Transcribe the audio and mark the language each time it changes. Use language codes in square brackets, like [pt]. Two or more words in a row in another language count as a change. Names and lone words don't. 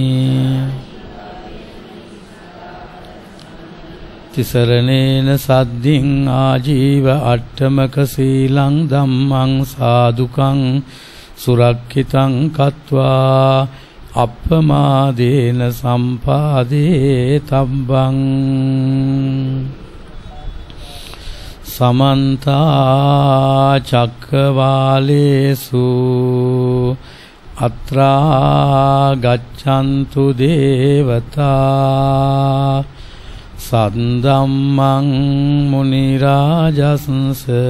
[pi] තිසරණේන සද්දින් ආජීව අට්ඨමක සීලං ධම්මං සාදුකං සුරක්ඛිතං කତ୍වා අප්පමාදේන සම්පාදේ තබ්බං සමන්තා චක්කවාලේසු අත්‍රා ගච්ඡන්තු දේවතා සද්දම්මං මුනි රාජස්ස